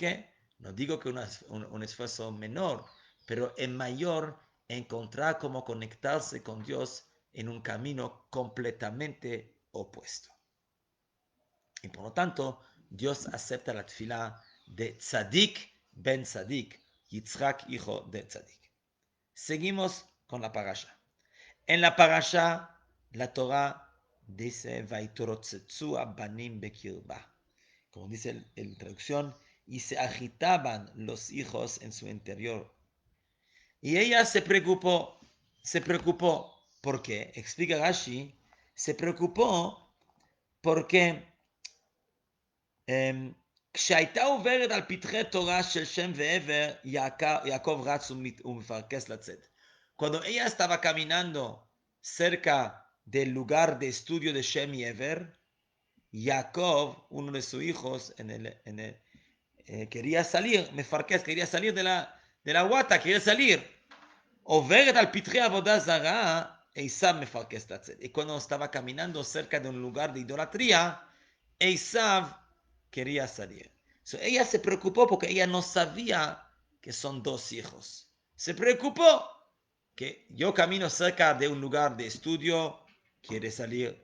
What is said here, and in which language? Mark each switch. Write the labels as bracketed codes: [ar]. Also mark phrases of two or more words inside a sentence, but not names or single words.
[es] No digo que un esfuerzo menor, pero es mayor encontrar cómo conectarse con Dios en un camino completamente opuesto. Y por lo tanto, Dios acepta la tefilá de [he] צדיק בן צדיק, [es] Yitzhak, hijo de Tzadik. Seguimos con la parasha. En la parasha, la Torah dice, [he] ויתרוצצו הבנים בקרבה. [es] Como dice la traducción, y se agitaban los hijos en su interior. Y ella se preocupó. ¿Por qué? Explica Rashi, se preocupó porque [he] כשהייתה עוברת על פתחי תורה של שם ועבר, יעקב רץ ומפרכס לצאת. [es] Cuando ella estaba caminando cerca del lugar de estudio de Shem y Ever, Jacob, uno de sus hijos, quería salir, Mefarkes, quería salir de la guata, quería salir. [he] עוברת על פתחי עבודה זרה, עשיו מפרכס את הצד. [es] Y cuando estaba caminando cerca de un lugar de idolatría, Esav quería salir. So, ella se preocupó porque ella no sabía que son dos hijos. Se preocupó que yo camino cerca de un lugar de estudio, quiere salir.